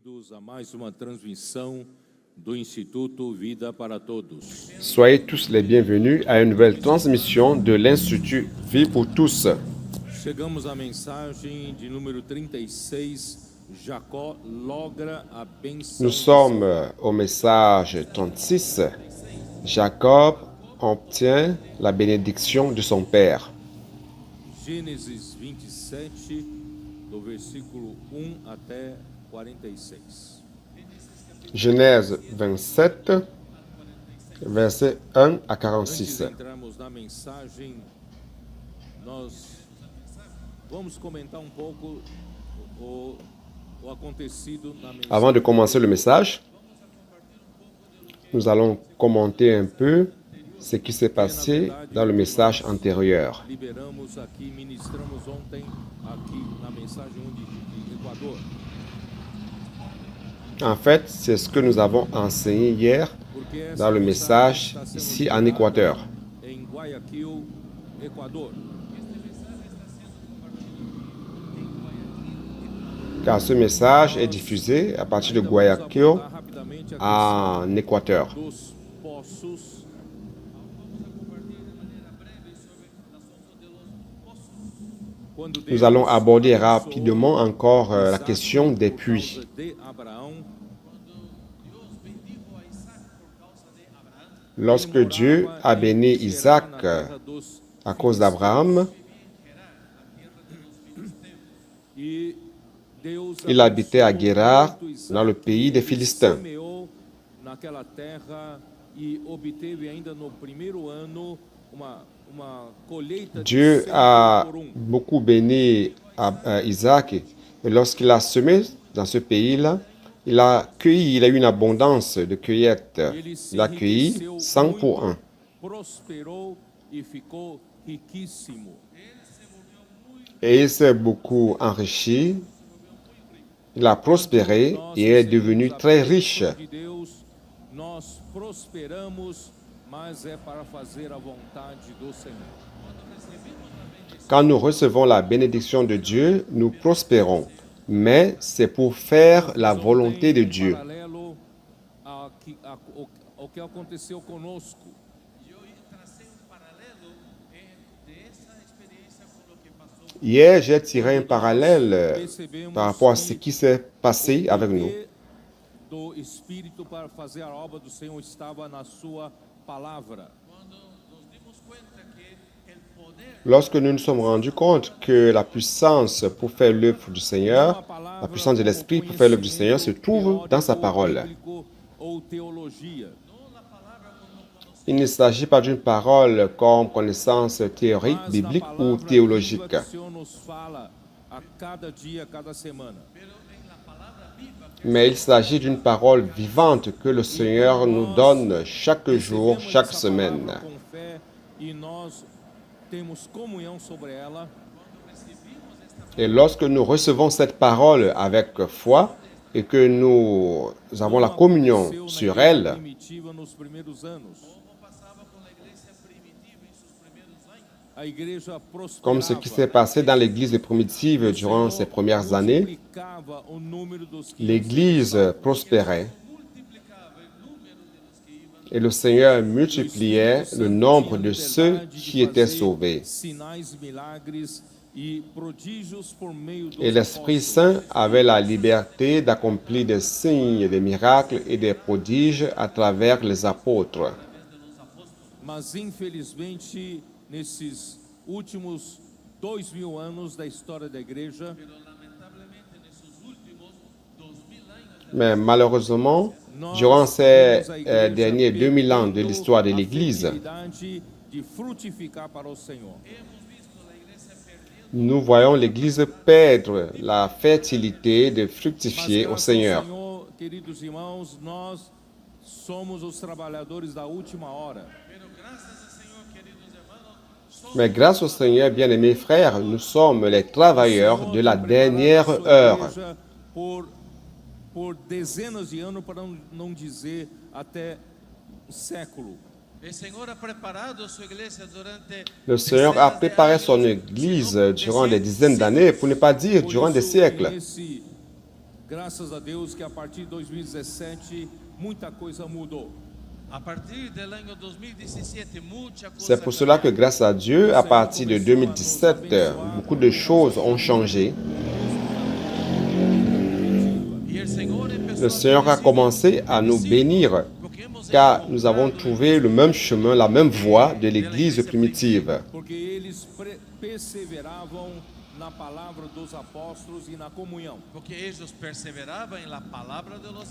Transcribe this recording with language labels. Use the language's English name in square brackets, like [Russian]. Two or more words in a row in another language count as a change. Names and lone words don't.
[Portuguese] Bem-vindos a mais uma transmissão do Instituto Vida para Todos. [French] Soyez tous les bienvenus à une nouvelle transmission de l'Institut Vie pour tous. [Portuguese] Chegamos à mensagem de número 36, Jacó logra a bênção. [French] Nous sommes au message 36. Jacob obtient la bénédiction de son père. [Portuguese] Gênesis 27, do versículo 1 até 46. [French] Genèse 27, versets 1 à [Portuguese] Antes [French] 46. [Portuguese] de entrarmos na mensagem, nós vamos comentar pouco o acontecido na mensagem. [French] Avant de commencer le message, nous allons commenter un peu ce qui s'est passé dans le message antérieur. [Portuguese] Liberamos aqui, ministramos ontem aqui na mensagem de Equador. [French] En fait, c'est ce que nous avons enseigné hier [Portuguese] Porque essa [French] dans le message [Portuguese] está sendo [French] ici en [Portuguese] pregada [French] Équateur. [Portuguese] Em Guayaquil, Equador. [French] Car ce message est diffusé à partir de [Portuguese] Ainda vamos [French] Guayaquil [Portuguese] abordar rapidamente a [French] en Équateur. [Portuguese] questão dos poços. Quando [French] Nous [Portuguese] Deus [French] allons aborder [Portuguese] abençoou [French] rapidement encore la [Portuguese] Isaac [French] question des [Portuguese] por [French] puits. [Portuguese] causa de Abraão. [French] Lorsque Dieu a béni Isaac à cause d'Abraham, [Portuguese] E Deus [French] il habitait à Guérar, [Portuguese] abençoou Isaac, [French] dans le pays des [Portuguese] ele [French] Philistins. [Portuguese] semeou naquela terra e obteve ainda no primeiro ano uma colheita de [French] Dieu [Portuguese] 100 a por 1. [French] beaucoup béni à Isaac, et lorsqu'il a semé dans ce pays-là, il a cueilli, il a eu une abondance de cueillettes. [Portuguese] Ele se [French] Il a cueilli [Portuguese] enriqueceu [French] 100 pour [Portuguese] muito, [French] 1. [Portuguese] prosperou e ficou riquíssimo. [French] Et il s'est beaucoup enrichi, il a prospéré [Portuguese] Nós [French] et est [Portuguese] recebemos [French] devenu [Portuguese] a [French] très [Portuguese] bênção [French] riche. [Portuguese] de Deus, nós prosperamos, mas é para fazer a vontade do Senhor. [French] Quand nous recevons la bénédiction de Dieu, nous prospérons, mais c'est pour faire la volonté de Dieu. [Portuguese] Paralelo ao que aconteceu conosco. [French] Hier, j'ai tiré un parallèle par rapport à ce qui s'est passé avec nous. [Portuguese] Do Espírito para fazer a obra do Senhor estava na sua palavra. [French] Lorsque nous nous sommes rendus compte que la puissance pour faire l'œuvre du Seigneur, la puissance de l'Esprit pour faire l'œuvre du Seigneur se trouve dans sa parole. [Portuguese] Ou teologia. [French] Il ne s'agit pas d'une parole comme connaissance théorique, [Portuguese] Mas a [French] biblique ou [Portuguese] palavra viva [French] théologique. [Portuguese] que o Senhor nos fala a cada dia, a cada semana. [French] Mais il s'agit d'une parole vivante que le Seigneur nous donne chaque jour, [Portuguese] Recebemos [French] chaque [Portuguese] essa [French] semaine. [Portuguese] palavra com fé e nós temos comunhão sobre ela. [French] Et lorsque nous recevons cette parole avec foi et que nous avons la communion [Portuguese] Aconteceu na [French] sur [Portuguese] igreja [French] elle, [Portuguese] primitiva nos primeiros anos. A igreja [French] comme ce qui s'est [Portuguese] prosperava. [French] passé dans l'Église primitive durant ces premières années, [Portuguese] Multiplicava o número dos que [French] l'Église prospérait et le Seigneur multipliait le nombre de ceux qui étaient sauvés. [Portuguese] Sinais, milagres e prodígios por meio dos [French] Et l'Esprit [Portuguese] apóstolos. [French] Saint avait la liberté d'accomplir des signes, des miracles et des prodiges à travers les apôtres. [Portuguese] Mas infelizmente nesses últimos 2000 anos da história da igreja, [French] Mais malheureusement, [Portuguese] nós [French] durant ces [Portuguese] vemos a igreja [French] derniers 2000 ans de [Portuguese] perdendo [French] l'histoire de [Portuguese] a [French] l'Église, [Portuguese] fertilidade de frutificar para o Senhor. [French] nous voyons l'Église perdre la fertilité de fructifier au [Portuguese] graças [French] Seigneur. [Portuguese] ao Senhor, queridos irmãos, nós somos os trabalhadores da última hora. [French] Mais grâce au Seigneur, bien-aimés frères, nous sommes les travailleurs de la dernière heure. [Portuguese] Por dezenas de anos, para não dizer até século. [French] Le Seigneur a préparé son Église durant des dizaines d'années, pour ne pas dire durant des siècles. [Portuguese] Nesse Graças a Deus que a partir de 2017 muita coisa mudou. [Spanish] A partir del año 2017, mucha [French] C'est [Spanish] cosa [French] pour cela que, [Spanish] cambiaron. [French] grâce à Dieu, à partir de 2017, beaucoup de choses ont changé. [Spanish] Y el Señor empezó [French] Le Seigneur a commencé à nous bénir, [Spanish] porque hemos [French] car nous avons [Spanish] encontrado [French] trouvé le même chemin, la même voie de l'Église primitive. [Portuguese] Porque eles perseveravam na palavra dos apóstolos e na comunhão. [Spanish] Porque ellos perseveraban en la palabra de los